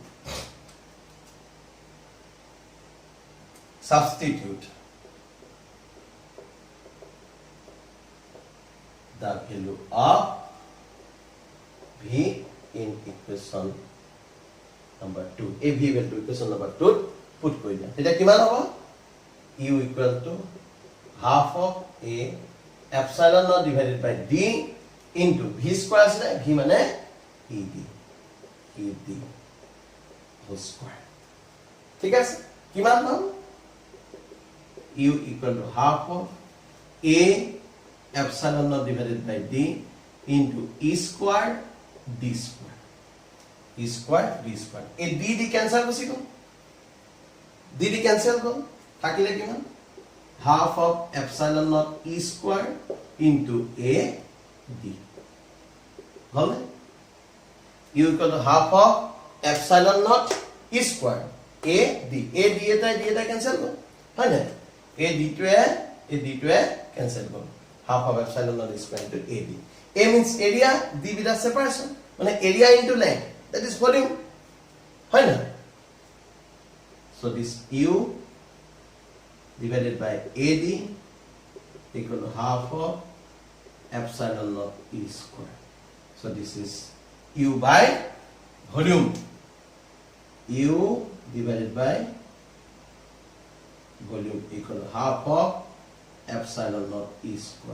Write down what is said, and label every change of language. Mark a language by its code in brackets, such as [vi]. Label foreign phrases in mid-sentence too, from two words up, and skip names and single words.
[en] Substitute the value of V in equation number 2. A V value equation number 2 put [as] কৰি দিয়া এটা কিমান হ'ব [en] u equal to half of a epsilon naught divided by d into v square আছে v মানে ed whole square. [as] ঠিক আছে কিমান পাম [en] u equal to half of a epsilon naught divided by d into e square d square. A d cancel [as] গুচি গ'ল [en] d cancel [as] গ'ল থাকিলে কিমান [en] half of epsilon naught e square into a d হল u equal to half of epsilon naught e square a d এটা cancel [as] গ'ল হয় না [en] a d টোৱে cancel গ'ল half of epsilon naught e square into a d. A means area, d with the separation মানে area into length, that is volume [as] হয় না. [en] So this u divided by AD equal to half of epsilon naught E square. So this is u by volume. U divided by volume equal to half of epsilon naught E square.